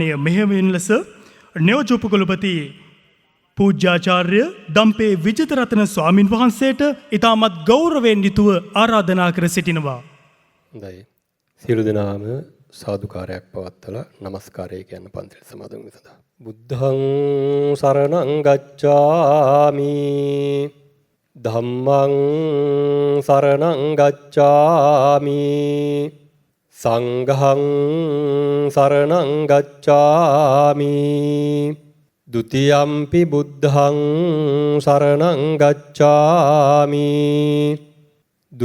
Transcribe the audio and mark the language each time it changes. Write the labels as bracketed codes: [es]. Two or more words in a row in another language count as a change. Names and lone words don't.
[si] මෙහෙයවීම ලෙස නියෝජ්‍ය උපකුලපති පූජ්‍යාචාර්ය දම්පේ විජිතරතන ස්වාමින් වහන්සේට ඉතාමත් ගෞරවයෙන් යුතුව ආරාධනා කර සිටිනවා. හොඳයි. සියලු දෙනාම සාදුකාරයක් පවත්වලා নমස්කාරය කියන පන්තිල් සමාදන් වෙන සදා. [pi] බුද්ධං සරණං ගච්ඡාමි ධම්මං සරණං ගච්ඡාමි සංඝං සරණං ගච්ඡාමි ဒ ුතියම්පි බුද්ධං සරණං ගච්ඡාමි ဒ